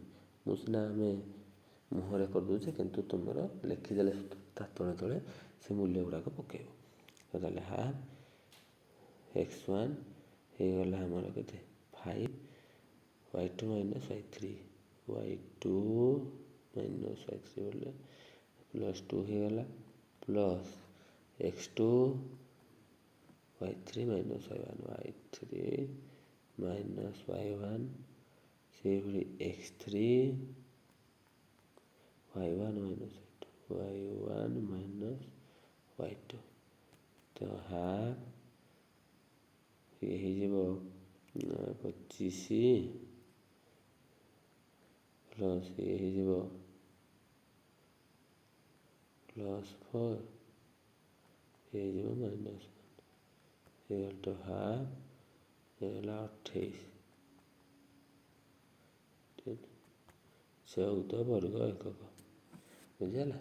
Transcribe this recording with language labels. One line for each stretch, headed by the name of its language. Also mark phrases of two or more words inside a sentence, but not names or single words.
Odia: ମୁଁ ସିନା ଆମେ ମୁହଁରେ କରିଦେଉଛେ କିନ୍ତୁ ତୁମର ଲେଖିଦେଲେ ତା ତଳେ ତଳେ ସେ ମୂଲ୍ୟ ଗୁଡ଼ାକ ପକାଇବ। ତାହେଲେ ହାଫ୍ x1 ହେଇଗଲା ଆମର କେତେ 5 y2 - y3 y2 - y3 ବୋଲେ +2 ହେଇଗଲା ପ୍ଲସ୍ x2 y3 - y1 y3 - y1 ସେଇଭଳି x3 y1 - y1 - y2 ତ ହାଫ୍ ଇଏ ହେଇଯିବ 25 ପ୍ଲସ୍ ଇଏ ହେଇଯିବ +4 ହେଇଯିବ -1 ହେଇଗଲା
English: two half
Odia: ହେଇଗଲା 28 14 ବର୍ଗ ଏକକ ବୁଝିହେଲା।